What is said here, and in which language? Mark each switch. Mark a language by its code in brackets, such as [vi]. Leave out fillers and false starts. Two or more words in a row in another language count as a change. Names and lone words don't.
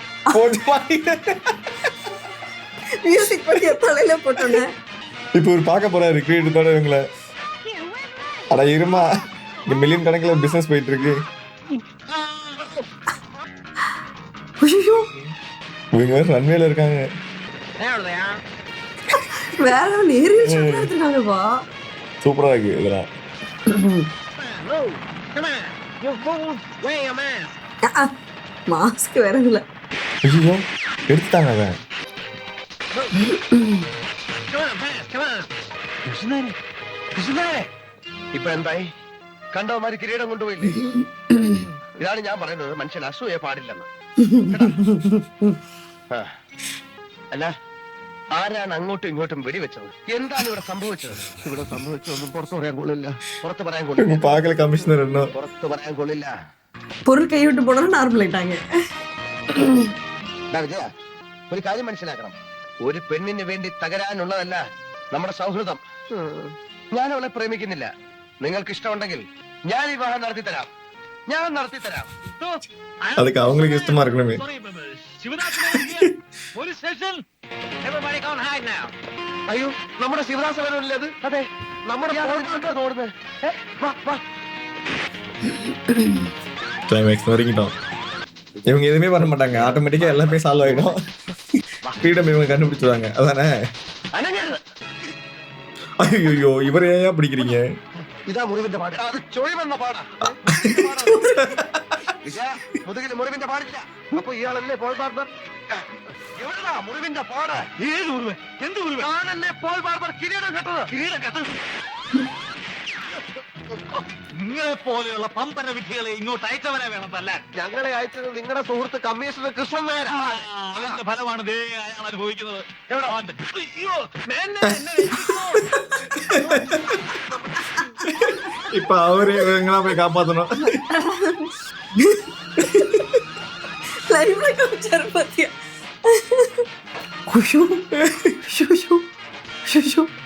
[ta] மியூசிக் பண்ணி தலையில போட்டோன்னே இப்போ ஒரு பார்க்க போறாரு கிரீடத்தோட இவங்கள. அட இருமா, இங்க மில்லியன் கணக்கில் பிசினஸ் போயிட்டு இருக்கு. ஐயோ இவங்க வேற ரன்வேல இருக்காங்க. [en] There they are. [ta] வேற நேரில் ஷாட் எடுத்துட்டாங்கப்பா. சூப்பரா இருக்கு இதெல்லாம். [en] Move. Come on. You fools. Wear your mask. [ta] மாஸ்க் வேற இல்ல. ஐயோ எடுத்துட்டாங்க அவன். [en] Come on, fast. Come on. [ml] കൃഷ്ണനാരെ കൃഷ്ണനാരെ ഇപ്പൊ എന്തായി? കണ്ടോ മാതിരി കിരീടം കൊണ്ടുപോയില്ലേ? ഇതാണ് ഞാൻ പറയുന്നത്, മനുഷ്യൻ അസൂയ പാടില്ലെന്ന്. ആ. അല്ല, ആരാണ് അങ്ങോട്ടും ഇങ്ങോട്ടും വെടിവെച്ചത്? എന്താണ് ഇവിടെ സംഭവിച്ചത്? ഇവിടെ സംഭവിച്ചതൊന്നും പുറത്തു പറയാൻ കൊള്ളില്ല. പുറത്ത് പറയാൻ കൊള്ളില്ല. [ta] பார்க்கல கமிஷனர் என்ன. [ml] പുറത്ത് പറയാൻ കൊള്ളില്ല. [ta] பொருள் கைவிட்டு போனா நார்மல் ஆயிட்டாங்க. [ml] വിജയ, ഒരു കാര്യം മനസ്സിലാക്കണം. ഒരു പെണ്ണിന് വേണ്ടി തകരാനുള്ളതല്ല നമ്മുടെ സൗഹൃദം. ഞാൻ അവളെ പ്രേമിക്കുന്നില്ല. നിങ്ങൾക്ക് ഇഷ്ടമുണ്ടെങ്കിൽ ഞാൻ വിവാഹം നടത്തിത്തരാം. ഞാൻ നടത്തിത്തരാം. [ta] அதுக்கு அவங்களுக்கு இஷ்டமா இருக்கணுமே. [en] police station. Everybody go and hide now. [ml] അയ്യോ, നമ്മുടെ ശിവദാസനല്ലേ അത്? അതെ, നമ്മുടെ തോന്നുന്നത്. വാ വാ. [ta] கிளைமேக்ஸ் வரைக்கிட்டோம். இவங்க எதுவுமே பண்ண மாட்டாங்க, ஆட்டோமேட்டிக்கா எல்லாமே சால்வ் ஆயிடும். ஃப்ரீடம் இவங்க கண்டுபிடிச்சிருவாங்க, அதானே? [ml] അനങ്ങരുത്. [ta] ஐயோ இவரை ஏன் பிடிக்கிறீங்க? [ml] ഇതാ മുറിവിന്റെ പാട്. അത് ചൊഴിവെന്ന പാടാ. വിജയ, മുതുകിൽ മുറിവിന്റെ പാടില്ല. അപ്പൊ ഇയാളല്ലേ പോൾ ബാർബർ? എവിടെടാ മുറിവിന്റെ പാട്? ഏത് മുറിവ്? എന്ത് മുറിവ്? ഞാനല്ലേ പോൾ ബാർബർ കിരീടം കെട്ടത്. കിരീടം കെട്ടത്. നിങ്ങളെ പോലെയുള്ള പമ്പര വിധികളെ ഇങ്ങോട്ട് അയച്ചവനെ വേണം തല്ലാൻ. ഞങ്ങളെ അയച്ചത് നിങ്ങളുടെ സുഹൃത്ത് കമ്മീഷണർ കൃഷ്ണൻ നായരാ. അതിന്റെ ഫലമാണ് ദേ അയാൾ അനുഭവിക്കുന്നത്. അയ്യോ, [ta] இப்ப அவரே இவங்களா போய் காப்பாத்தணும். லைவ்ல காமிச்சாரு பாத்தியா? குஷு ஷுஷு ஷுஷு.